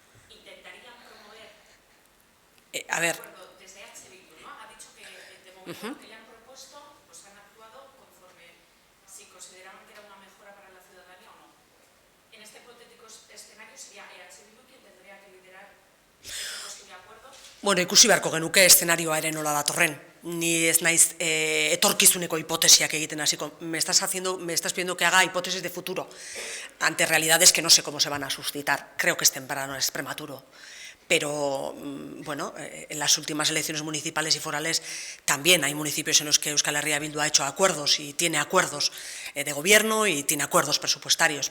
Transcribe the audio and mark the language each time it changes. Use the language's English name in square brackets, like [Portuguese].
[Spanish] Intentarían promover el acuerdo desde EH Bildu, ¿no? Ha dicho que de momento lo que le han propuesto, pues han actuado conforme si consideraban que era una mejora para la ciudadanía o no. En este hipotético escenario sería EH Bildu quien tendría que liderar ese posible acuerdo. [Basque] Bueno, ikusi beharko genuke eszenarioa ere nola datorren. Ni ez naiz etorkizuneko hipotesiak egiten hasiko. [Spanish] Me estás pidiendo que haga hipótesis de futuro ante realidades que no sé cómo se van a suscitar. Creo que es temprano, es prematuro. Pero, bueno, en las últimas elecciones municipales y forales también hay municipios en los que Euskal Herria Bildu ha hecho acuerdos y tiene acuerdos de gobierno y tiene acuerdos presupuestarios.